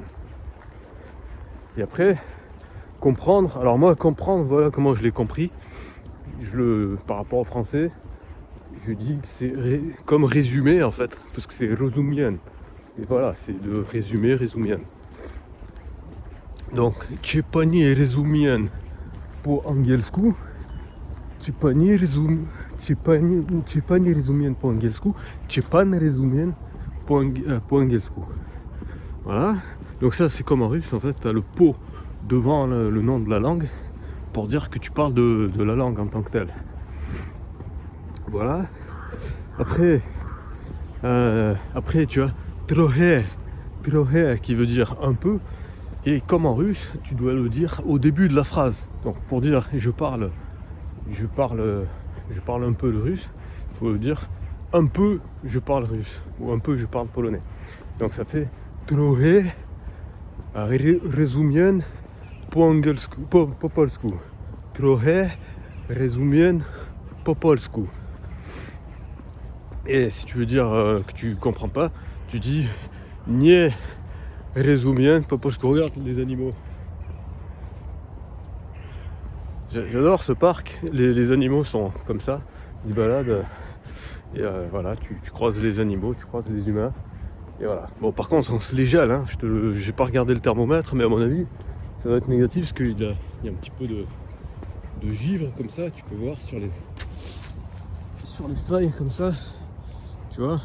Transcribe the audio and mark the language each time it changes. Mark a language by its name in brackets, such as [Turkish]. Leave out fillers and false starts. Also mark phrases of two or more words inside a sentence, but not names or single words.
[French] Et après, comprendre. Alors moi, comprendre, voilà comment je l'ai compris. Par rapport au français, je dis que c'est comme résumé en fait, parce que c'est rozumien. Et voilà, c'est de résumien. Donc, [Polish] tchepani rozumien po angielsku. Tchepani rozumien po angielsku. Tchepan rozumien po angielsku. [French] Voilà. Donc ça, c'est comme en russe, en fait, tu as le po devant le nom de la langue pour dire que tu parles de la langue en tant que telle. Voilà. Après tu as trochę qui veut dire un peu, et comme en russe, tu dois le dire au début de la phrase. Donc pour dire je parle un peu le russe, il faut dire un peu je parle russe ou un peu je parle polonais. Donc ça fait [Polish] trochę rozumiem po polsku. Trochę rozumiem po polsku. [French] Et si tu veux dire que tu comprends pas, tu dis [Polish] nie rozumiem po polsku. [French] Regarde les animaux. J'adore ce parc, les animaux sont comme ça, ils se baladent. Et voilà, tu croises les animaux, tu croises les humains. Et voilà. Bon, par contre, on se les gèle, hein. J'ai pas regardé le thermomètre, mais à mon avis, ça va être négatif parce qu'il y a un petit peu de givre comme ça, tu peux voir sur les feuilles comme ça, tu vois.